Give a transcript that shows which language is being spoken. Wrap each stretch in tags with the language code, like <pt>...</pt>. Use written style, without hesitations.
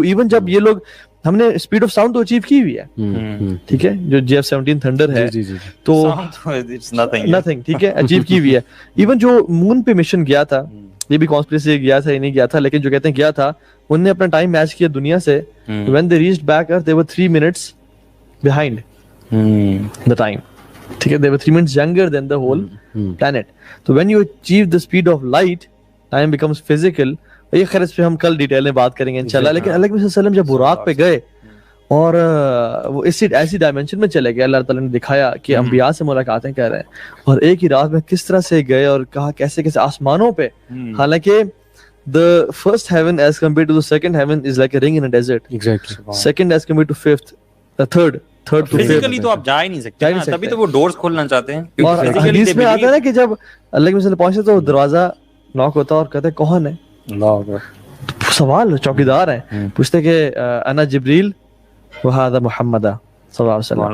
<ur>Even جب یہ لوگ ہم نے اسپیڈ آف ساؤنڈ تو اچیو کی ہوئی ہے, ٹھیک ہے, جو JF-17 تھنڈر ہے تو نتھنگ, ٹھیک ہے, اچیو کی ہوئی ہے. ایون جو مون پہ مشن گیا تھا, یہ بھی کانسپریسی گیا تھا یا نہیں گیا تھا, لیکن جو کہتے ہیں گیا تھا, انہوں نے اپنا ٹائم میچ کیا دنیا سے.</ur> <en>when they reached back earth they were 3 minutes behind the time,</en> <ur>ٹھیک ہے,</ur> <en>they were 3 minutes younger than the whole planet. So when you achieve the speed of light, time becomes physical.</en> <ur>یہ خیر اس پہ ہم کل ڈیٹیل میں بات کریں گے انشاءاللہ. لیکن اللہ کے وسلم جب براق پہ گئے اور وہ ایسی ڈائمینشن میں چلے گئے, اللہ تعالیٰ نے دکھایا کہ انبیاء سے ملاقاتیں کر رہے ہیں, اور ایک ہی رات میں کس طرح سے گئے اور کہا کیسے کیسے آسمانوں پہ, حالانکہ</ur> <en>the first heaven as compared to the second heaven is like a ring in a desert. Exactly. Second as compared to fifth, the third to fifth.</en> <ur>Physically تو آپ جا ہی نہیں سکتے, تبھی تو وہ ڈورز کھولنا چاہتے ہیں. اور حدیث میں آتا ہے نا کہ جب اللہ کے وسلم پہنچتے تو دروازہ ناک ہوتا اور کہتے کون ہے, اللہ سوال چوکیدار ہیں, پوچھتے کہ</ur> <ar>انا جبریل وہذا محمد صلی اللہ علیہ وسلم.</ar>